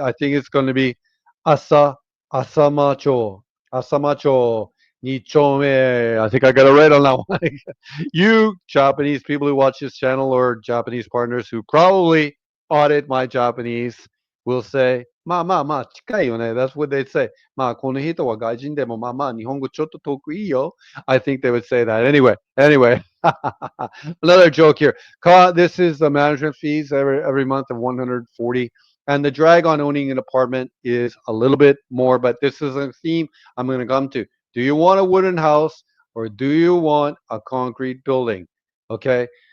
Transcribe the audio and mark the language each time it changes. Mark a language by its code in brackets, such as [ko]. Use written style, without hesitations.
[en] I think it's going to be Asa Asamacho. Asamacho Nichome. I think I got it right on that one. You Japanese people who watch this channel or Japanese partners who probably audit my Japanese will say, [ja] まあまあまあ、近いよね. [en] That's what they'd say. [ja] まあ、この人は外人でもまあまあ、日本語ちょっと得意よ. [en] I think they would say that. Anyway, another joke here. This is the management fees every month of 140. And the drag on owning an apartment is a little bit more, but this is a theme I'm going to come to. Do you want a wooden house or do you want a concrete building? Okay.